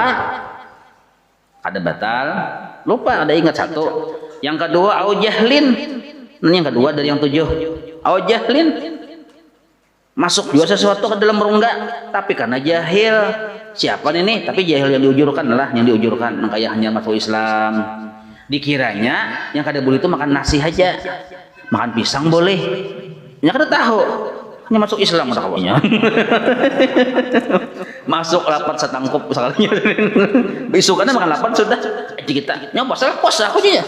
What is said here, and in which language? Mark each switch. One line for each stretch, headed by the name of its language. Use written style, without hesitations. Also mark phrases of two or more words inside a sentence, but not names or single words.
Banjar: Ada batal. Lupa ada ingat satu. Yang kedua
Arabic: أو جهل.
Banjar: Yang kedua dari yang 7.
Arabic: أو جهل.
Banjar: Masuk juga sesuatu ke dalam rongga tapi karena jahil. Siapa ini? Tapi jahil yang diujurkan lah, yang diujurkan. Kayak hanya masuk Islam. Dikiranya yang kada boleh itu makan nasi aja, makan pisang boleh. Yang kada tahu hanya masuk Islam udah kawannya. Masuk lapat setangkup sekalinya. Besok kan makan lapat sudah. Kita nyoba salah puasa aku aja.